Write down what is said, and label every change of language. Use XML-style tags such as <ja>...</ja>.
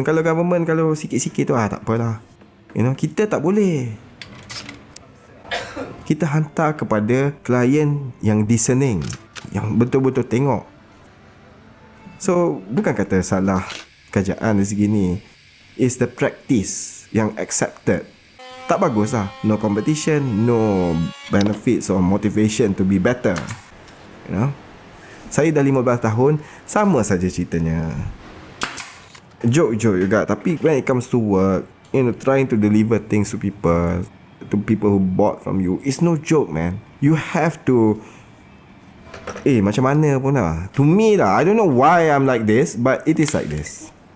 <ms>Kalau government, kalau sikit-sikit tu tak apalah. Kita tak boleh. Kita hantar kepada klien yang discerning, yang betul-betul tengok. So, bukan kata salah kerajaan dari segi ni.</ms> <en>It's the practice yang accepted.</en> <ms>Tak bagus lah.</ms> <en>No competition, no benefits or motivation to be better.</en> <ms>Saya dah 15 tahun, sama saja ceritanya. Joke juga. Tapi</ms> <en>when it comes to work, trying to deliver things to people who bought from you, it's no joke, man. You have to</en> <ms>macam mana pun lah.</ms> <en>To me lah, I don't know why I'm like this, but it is like this.</en>